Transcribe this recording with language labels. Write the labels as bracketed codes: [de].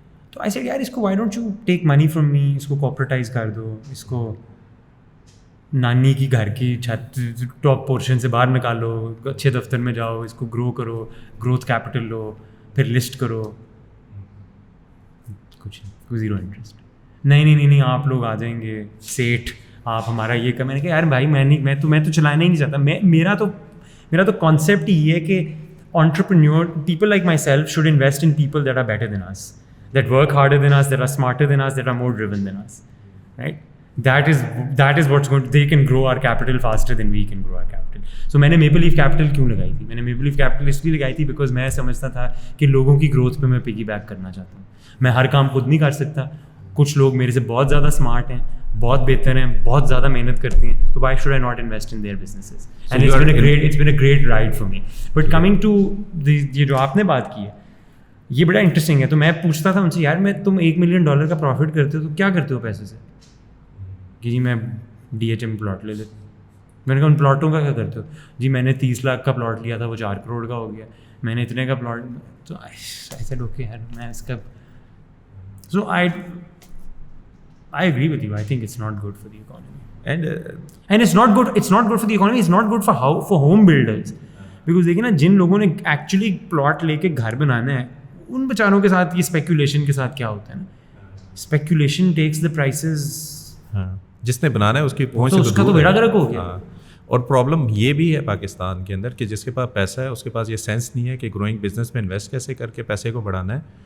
[ur] تو I said یار اس کو [en] why don't you take money from me, [ur] اس کو کوپریٹائز کر دو, اس کو نانی کی گھر کی چھت ٹاپ پورشن سے باہر نکالو, اچھے دفتر میں جاؤ, اس کو گرو کرو, گروتھ کیپٹل لو, پھر لسٹ کرو. کچھ زیرو انٹرسٹ. نہیں آپ لوگ آ جائیں گے سیٹھ, آپ ہمارا یہ کر. میں نے کہا یار بھائی میں تو چلانا ہی نہیں چاہتا. میرا تو کانسیپٹ یہ ہے کہ [en] entrepreneur people like myself should invest in people that are better than us, that work harder than us, that are smarter than us, that are more driven than us, right? That is what's going to, they can grow our capital faster than we can grow our capital. [ur] So میں نے Maple Leaf Capital کیوں لگائی تھی؟ میں نے Maple Leaf Capital اس لیے لگائی تھی بیکاز میں سمجھتا تھا کہ لوگوں کی گروتھ پہ میں پگی بیک کرنا چاہتا ہوں. میں ہر کام خود نہیں کر سکتا, کچھ لوگ میرے سے بہت زیادہ اسمارٹ ہیں, بہت بہتر ہیں, بہت زیادہ محنت کرتے ہیں, تو [en] why should I not invest in their businesses? And it's been a great ride for me. But coming to [ur] یہ جو آپ نے بات کی ہے, یہ بڑا انٹرسٹنگ ہے. تو میں پوچھتا تھا ان سے, یار تم $1 ملین کا پروفٹ کرتے ہو تو کیا کرتے ہو پیسے سے؟ کہ جی میں DHM پلاٹ لے لیتا. میں نے کہا ان پلاٹوں کا کیا کرتے ہو؟ جی میں نے 30 لاکھ کا پلاٹ لیا تھا, وہ 4 کروڑ کا ہو گیا. میں نے اتنے کا پلاٹ, تو ایسے اوکے یار میں اس کا. [en] So I agree with you. I think it's not good for the economy. And it's not good for the economy. It's not good for home builders. [ur] Because دیکھیں نا, جن لوگوں نے ایکچولی پلاٹ لے کے گھر بنانا ہے, ان بیچاروں کے ساتھ یہ اسپیکولیشن کے ساتھ کیا ہوتا ہے نا, [en] Speculation takes the prices. [ur] جس نے بنانا ہے اس کی پہنچ سے اس کا تو بیڑا گرک ہو گیا. اور پرابلم یہ بھی ہے پاکستان کے اندر کہ جس کے پاس پیسہ ہے اس کے پاس یہ سینس نہیں ہے کہ گروئنگ بزنس میں انویسٹ کیسے کر کے پیسے کو بڑھانا ہے.